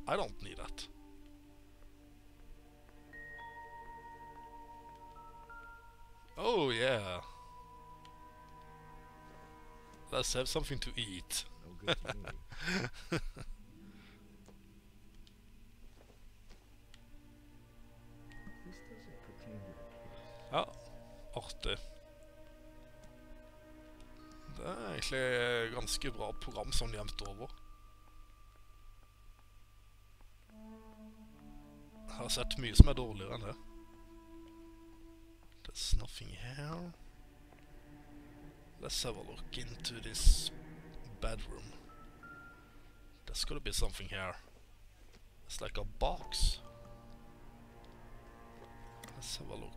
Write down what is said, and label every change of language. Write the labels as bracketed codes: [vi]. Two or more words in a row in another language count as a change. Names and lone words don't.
[en] I don't need that. Oh yeah. Let's have something to eat. No good to me. This doesn't pertain to the case. [no] Ja, artig. Det er egentlig et ganske bra program sånn jevnt over. Jeg har sett mye som er dårligere enn det. [en] There's nothing here. Let's have a look into this bedroom. There's gotta be something here. It's like a box. Let's have a look.